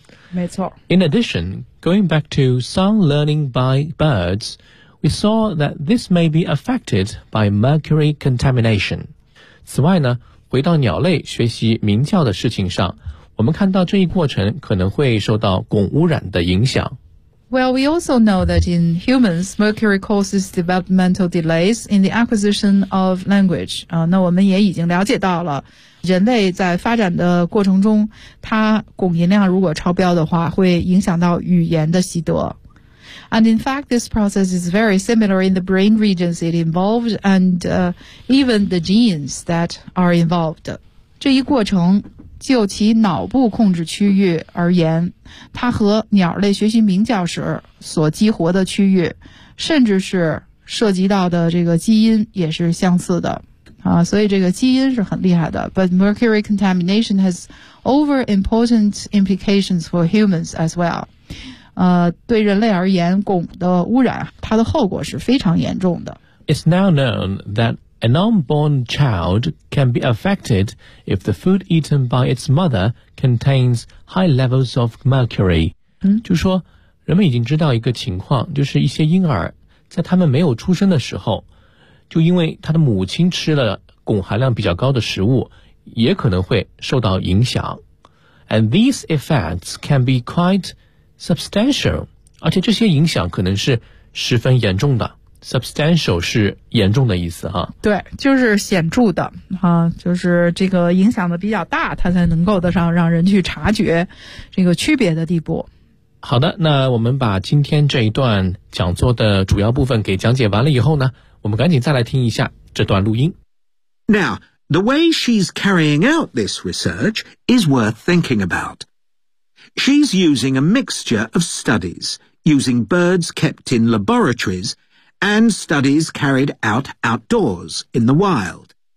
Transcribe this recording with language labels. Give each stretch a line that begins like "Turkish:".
Chinese: 没错。
English: In addition,Going back to sound learning by birds, we saw that this may be affected by mercury contamination.
Chinese: 此外呢，回到鸟类学习鸣叫的事情上，我们看到这一过程可能会受到汞污染的影响。
English: Well, we also know that in humans, mercury causes developmental delays in the acquisition of language.
Chinese: 那我们也已经了解到了，人类在发展的过程中，它汞含量如果超标的话，会影响到语言的习得。
English: And in fact, this process is very similar in the brain regions it involved and, even the genes that are involved.
Chinese: 这一过程就其脑部控制区域而言，它和鸟类学习鸣叫时所激活的区域，甚至是涉及到的这个基因也是相似的。所以这个基因是很厉害的。
English: But mercury contamination has over important implications for humans as well.
Chinese: 对人类而言，汞的污染，它的后果是非常严重的。
English: It's now known that An unborn child can be affected if the food eaten by its mother contains high levels of mercury.
Chinese: 就说人们已经知道一个情况，就是一些婴儿在他们没有出生的时候，就因为他的母亲吃了汞含量比较高的食物，也可能会受到影响。
English: And these effects can be quite substantial.
Chinese: 而且这些影响可能是十分严重的。 Substantial 是严重的意思哈，对，就是显著的啊，就是这个影响的比较大，它才能够得上让人去察觉这个区别的地步。好的，那我们把今天这一段讲座的主要部分给讲解完了以后呢，我们赶紧再来听一下这段录音。
English: Now, the way she's carrying out this research is worth thinking about. She's using a mixture of studies, using birds kept in laboratories,and studies carried out outdoors in the wild.